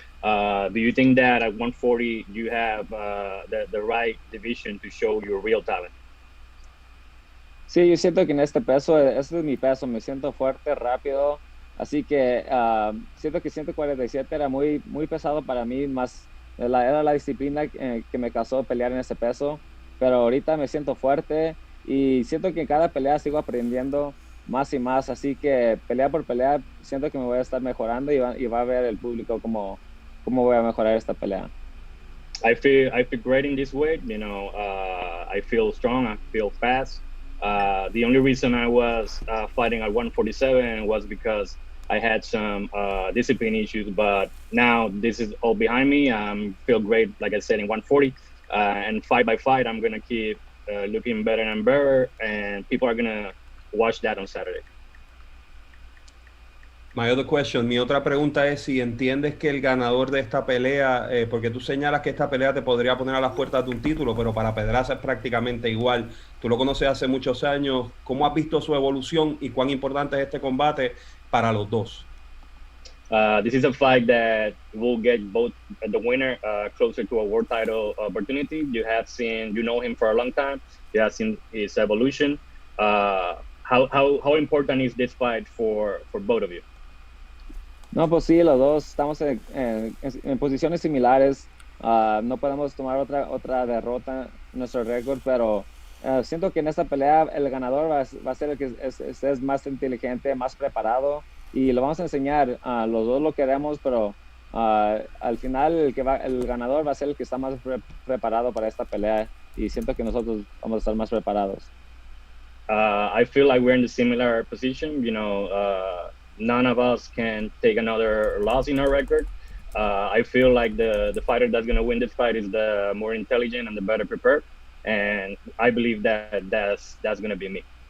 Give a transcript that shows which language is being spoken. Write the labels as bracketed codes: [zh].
[en] Do you think that at 140 you have the right division to show your real talent? [es] Sí, yo siento que en este peso, este es mi peso, me siento fuerte, rápido, así que siento que 147 era muy pesado para mí, era la disciplina que me causó pelear en ese peso, pero ahorita me siento fuerte y siento que en cada pelea sigo aprendiendo más y más, así que pelea por pelea siento que me voy a estar mejorando y va a ver el público cómo voy a mejorar esta pelea. [en] I feel great in this weight. I feel strong. I feel fast. The only reason I was fighting at 147 was because I had some discipline issues, but now this is all behind me. I feel great, like I said, in 140, and fight by fight, I'm gonna keep looking better and better, and people are gonna watch that on Saturday. My other question, [es] mi otra pregunta es si entiendes que el ganador de esta pelea, porque tú señalas que esta pelea te podría poner a las puertas de un título, pero para Pedraza es prácticamente igual. Tú lo conoces hace muchos años. ¿Cómo has visto su evolución y cuán importante es este combate para los dos? [en] This is a fight that will get both the winner closer to a world title opportunity. You know him for a long time. You have seen his evolution. How important is this fight for both of you? [es] No, pues sí, los dos estamos en posiciones similares. No podemos tomar otra derrota en nuestro récord, pero siento que en esta pelea el ganador va a ser el que es más inteligente, más preparado, y lo vamos a enseñar. Los dos lo queremos, pero al final el ganador va a ser el que está más preparado para esta pelea, y siento que nosotros vamos a estar más preparados. [en] I feel like we're in the similar position. None of us can take another loss in our record. I feel like the fighter that's going to win this fight is the more intelligent and the better prepared, and I believe that's going to be me.